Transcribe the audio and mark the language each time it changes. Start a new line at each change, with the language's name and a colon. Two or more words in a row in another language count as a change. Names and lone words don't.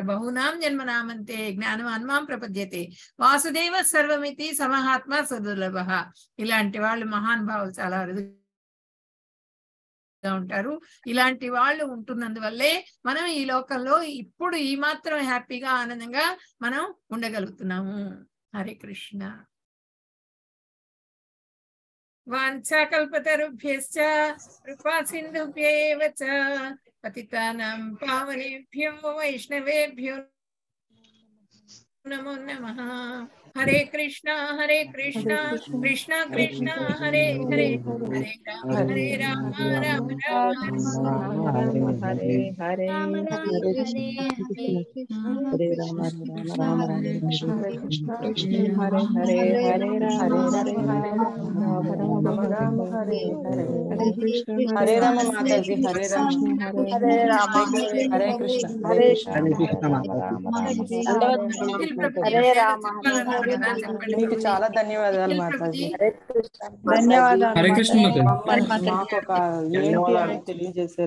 Sanskrit: బహునాం జన్మనామంతే జ్ఞానం అన్మాం ప్రపద్యతే వాసుదేవ సర్వమితి సమహాత్మ సుదుర్లభ.
Telugu: ఇలాంటి వాళ్ళు మహానుభావులు చాలా అరుదుగా ఉంటారు. ఇలాంటి వాళ్ళు ఉంటున్నందువల్లే మనం ఈ లోకంలో ఇప్పుడు ఈ మాత్రం హ్యాపీగా ఆనందంగా మనం ఉండగలుగుతున్నాము.
Sanskrit: హరే కృష్ణ. వాంఛాకల్పతరుభ్యశ్చ కృపా సింధుభ్యేవ చ పతితానాం పావనేభ్యో వైష్ణవేభ్యో నమో నమః. హరే కృష్ణ కృష్ణ కృష్ణ హరే హరే, హరే రామ రామ రామ హరే హరే రామ రామ హరే హరే హరే రామ రామ రామ కృష్ణ కృష్ణ కృష్ణ హరే హరే హరే రామ హరే రామ హరే హరే హరే కృష్ణ హరే రామ మాతాజీ. హరే రామ హరే రామ హరే కృష్ణ హరే హరే కృష్ణ రామ హరే రామ
Telugu: మీకు చాలా ధన్యవాదాలు మాతాజీ.
Sanskrit: హరే కృష్ణ. ధన్యవాదాలు హరే కృష్ణ
Telugu: మాకు ఒక ఏంటి అనేది తెలియజేశారు.